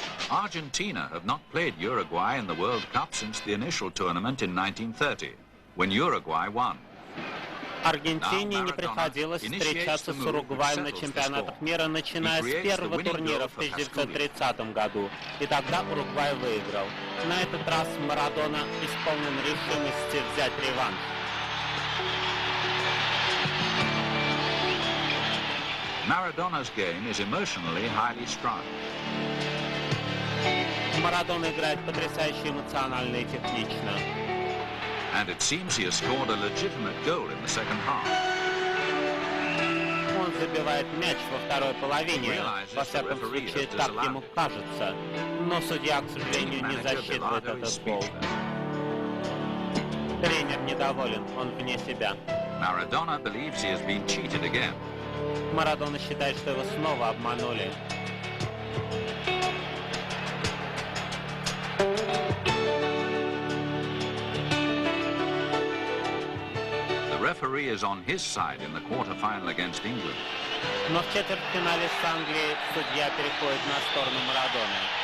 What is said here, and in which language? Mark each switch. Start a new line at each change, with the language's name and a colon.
English: Argentina have not played Uruguay in the World Cup since the initial tournament in 1930, when Uruguay won.
Russian: Аргентине не приходилось встречаться с Уругваем на чемпионатах мира, начиная с первого турнира в 1930 году, и тогда Уругвай выиграл. На этот раз Марадона исполнен решимости взять реванш.
English: Maradona's game is emotionally highly strung.
Russian: Марадона играет потрясающе эмоционально и технично. And it seems he has scored a legitimate goal in the second half. Он забивает мяч во второй половине, во всяком случае, так ему кажется. Но судья, к сожалению, не засчитывает этот гол. Тренер недоволен, он вне себя.
English: Maradona believes he has been cheated again.
Russian: Марадона считает, что его снова обманули.
English: The referee is on his side in the quarter-final against England.
Russian: Но в четвертьфинале с Англией судья переходит на сторону Марадоны.